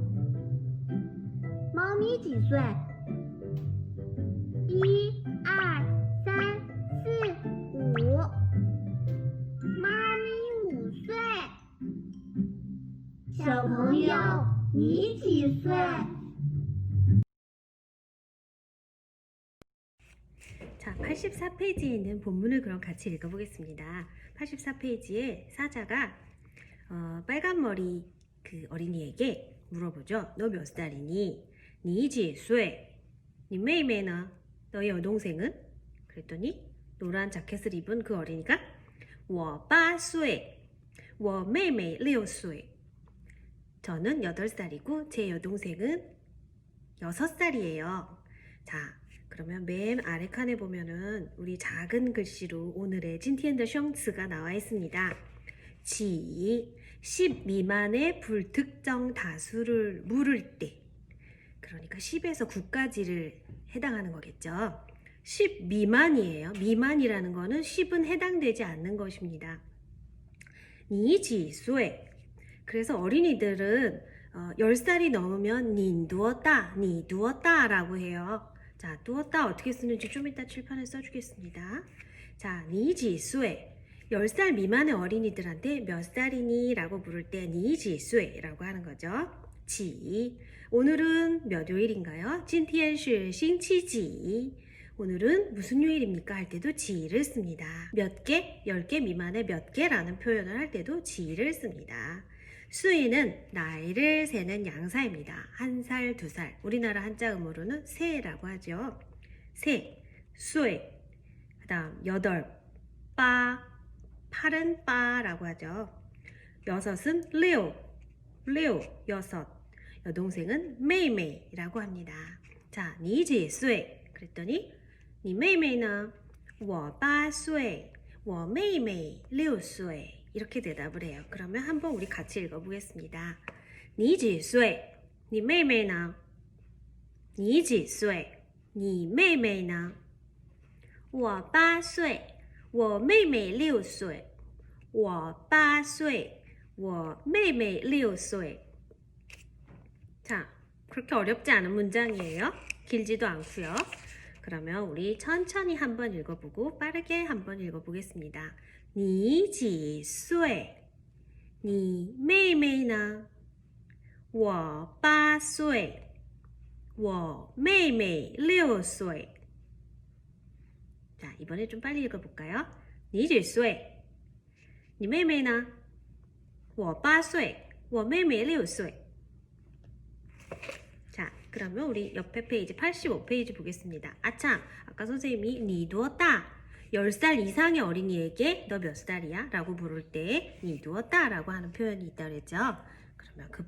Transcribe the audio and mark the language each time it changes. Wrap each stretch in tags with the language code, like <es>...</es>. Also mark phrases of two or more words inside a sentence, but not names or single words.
<zh>猫咪几岁？1、2、3、4、5。猫咪5岁。小朋友，你几岁？</zh> <ko>자, 84페이지에 있는 본문을 그럼 같이 읽어보겠습니다. 84페이지에 사자가 빨간 머리 그 어린이에게 물어보죠. 너 몇 살이니?</ko> <zh>你几岁? 你妹妹呢?</zh> <ko>너의 여동생은? 그랬더니 노란 자켓을 입은 그 어린이가</ko> <zh>我8岁,我妹妹6岁.</zh> <ko>저는 8살이고 제 여동생은 6살이에요. 자, 그러면 맨 아래 칸에 보면은 우리 작은 글씨로 오늘의 찐티엔더 숑츠가 나와 있습니다. 10 미만의 불특정 다수를 물을 때, 그러니까 10에서 9까지를 해당하는 거겠죠. 10 미만이에요. 미만이라는 거는 10은 해당되지 않는 것입니다.</ko> <zh>你几岁?</zh> <ko>그래서 어린이들은 10살이 넘으면</ko> <zh>你多大, 你多大</zh> <ko>라고 해요. 자, 多大 어떻게 쓰는지 좀 이따 칠판에 써주겠습니다. 자,</ko> <zh>你几岁?</zh> <ko>10살 미만의 어린이들한테 몇 살이니? 라고 물을 때</ko> <zh>你几岁?</zh> <ko>라고 하는 거죠. 几 오늘은 몇 요일인가요?</ko> <zh>今天是星期几?</zh> <ko>오늘은 무슨 요일입니까? 할 때도 지를 씁니다. 몇 개? 10개 미만의 몇 개라는 표현을 할 때도 지를 씁니다. 수이는 나이를 세는 양사입니다. 1살, 2살. 우리나라 한자음으로는 세라고 하죠. 세, 수이. 그 다음 8, 빠. 8은 빠라고 하죠. 6은 리오, 여섯. 여동생은 메이메이라고 합니다. 자,</ko> <zh>你几岁? 그랬더니 你妹妹呢? 我8岁,我妹妹6岁.</zh> <ko>이렇게 대답을 해요. 그러면 한번 우리 같이 읽어보겠습니다.</ko> <zh>你几岁?你妹妹呢?你几岁? 你妹妹呢?我8岁,我妹妹6岁. 我8岁,我妹妹6岁.</zh> <ko>자, 그렇게 어렵지 않은 문장이에요. 길지도 않고요. 그러면 우리 천천히 한번 읽어보고 빠르게 한번 읽어보겠습니다.</ko> <zh>你几岁?你妹妹呢? 我8岁,我妹妹6岁.</zh> <ko>자, 이번에 좀 빨리 읽어볼까요?</ko> <zh>你几岁?你妹妹呢? 我8岁,我妹妹6岁.</zh> <ko>자, 그러면 우리 옆에 페이지 85페이지 보겠습니다. 아참, 아까 선생님이 니 누웠다. 10살 이상의 어린이에게 너 몇 살이야? 라고 물을 때 니 누웠다 라고 하는 표현이 있다고 했죠.</ko>